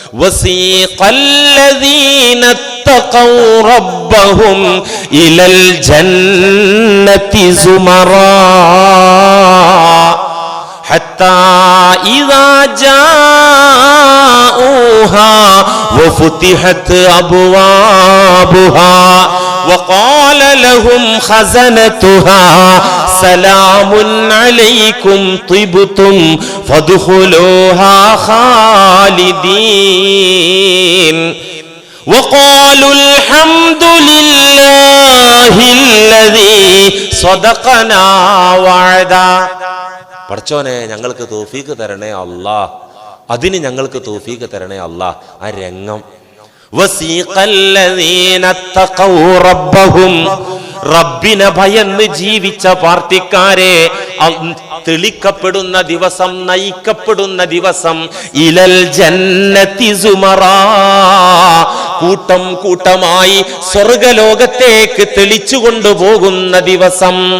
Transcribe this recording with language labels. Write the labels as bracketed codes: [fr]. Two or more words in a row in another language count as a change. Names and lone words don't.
[ar] وسيق الذين اتقوا ربهم إلى الجنة زمرا حتى إذا جاءوها وفتحت أبوابها وقال لهم خزنتها سلام عليكم طبتم فادخلوها خالدين وقالوا الحمد لله الذي صدقنا وعدا. [ml] പടച്ചോനെ ഞങ്ങൾക്ക് തൗഫീഖ് തരണേ അല്ലാഹ്, അതിന് ഞങ്ങൾക്ക് തൗഫീഖ് തരണേ അല്ലാഹ്. ആ രംഗം റബ്ബിനെ ഭയന്ന് ജീവിച്ച പാർട്ടിക്കാരെ തെളിക്കപ്പെടുന്ന ദിവസം, നയിക്കപ്പെടുന്ന ദിവസം, [ar] إلى الجنة زمرا, [ml] കൂട്ടം കൂട്ടമായി സ്വർഗലോകത്തേക്ക് തെളിച്ചു കൊണ്ടുപോകുന്ന ദിവസം.